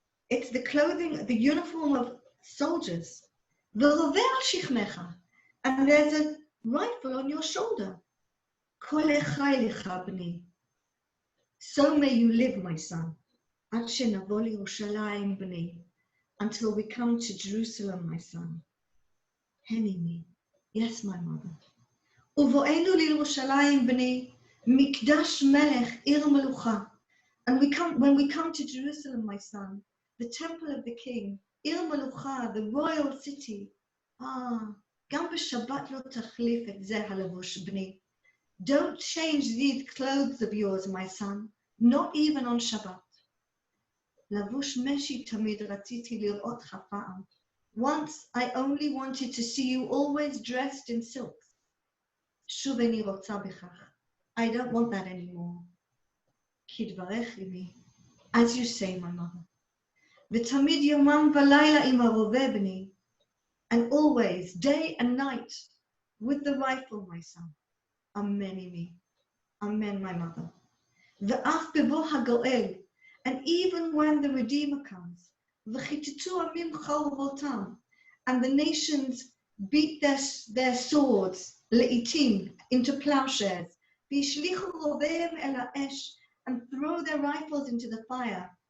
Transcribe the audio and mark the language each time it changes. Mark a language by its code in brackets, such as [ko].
[en] It's the clothing, the uniform of soldiers. [he] ורובה על שכמך, [en] and there's a rifle on your shoulder. [he] כל החי לך בני. [en] So may you live, my son, [he] עד שנבוא לירושלים בני, [en] until we come to Jerusalem, my son. הנני, yes, my mother. [he] ובואנו לירושלים בני, מקדש מלך עיר מלוכה. [en] And when we come to Jerusalem, my son, the temple of the king, [he] עיר מלוכה, [en] the royal city. [he] גם בשבת לא תחליף את זה הלבוש בני. [en] Don't change these clothes of yours, my son, not even on Shabbat. [he] לבוש משי תמיד רציתי לראותך פעם. [en] Once I only wanted to see you always dressed in silks. [he] שוב איני רוצה בכך. [en] I don't want that anymore. [he] כדברך אמי, [en] as you say, my mother. [he] ותמיד יומם ולילה עם הרובה בני. [en] And always, day and night, with the rifle, my son. Amen, אמי. Amen, my mother. [he] ואף בבוא הגואל, [en] and even when the Redeemer comes, [he] וחיטטו עמים חרבותם, [en] and the nations beat their swords, לעתים, into plowshares, [he] והשליחו רוביהם אל האש, [en] and throw their rifles into the fire.